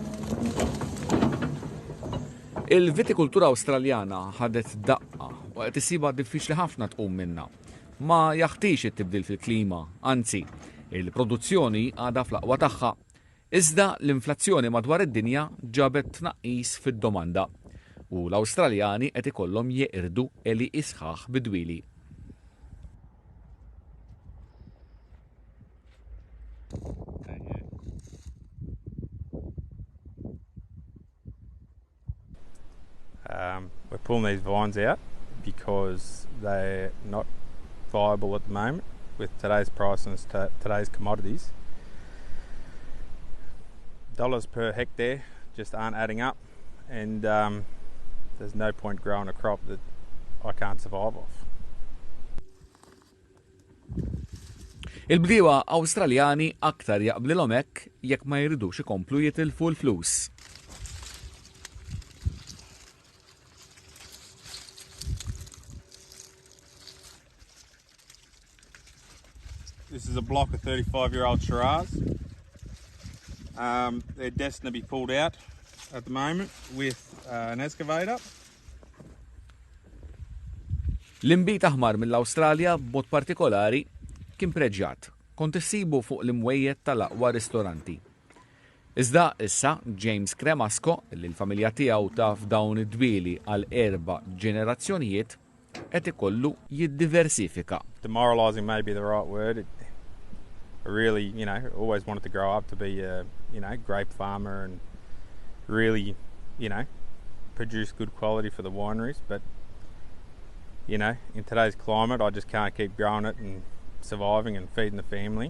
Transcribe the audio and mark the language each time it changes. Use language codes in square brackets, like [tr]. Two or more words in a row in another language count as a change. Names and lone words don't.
[mt] Il-Vitikultura Awstraljana ħadet daqqa u qed isibha diffiċli ħafna tqum minnha. Ma jaħtix it-tibdil fil-klima, anzi, il-produzzjoni għadha fl-aqwa tagħha. Iżda l-inflazzjoni madwar id-dinja ġabet tnaqqis fid-domanda u l-Awstraljani qed ikollhom jeqirdu eli isħaħ bidwili. [en] We're pulling these vines out because they're not viable at the moment with today's prices, today's commodities. Dollars per hectare just aren't adding up, and there's no point growing a crop that I can't survive off. [mt] Il-bdiewa Awstraljani aktar jaqblilhom hekk jekk ma jridux ikomplu jitilfu l-flus. [en] This is a block of 35-year-old Shiraz. They're destined to be pulled out at the moment with an excavator. [mt] L-imbit aħmar mill-Awstralja b'mod partikolari kien preġġat. Kont issibu fuq l-imwejjed tal-aqwa ristoranti. Iżda issa James Cremasco, li l-familja tiegħu taf dawn id-dwieli għal 4 ġenerazzjonijiet, qed ikollu jiddiversifika. [en] Demoralizing may be the right word. I really, always wanted to grow up to be a, grape farmer and really, produce good quality for the wineries. But, in today's climate, I just can't keep growing it and surviving and feeding the family.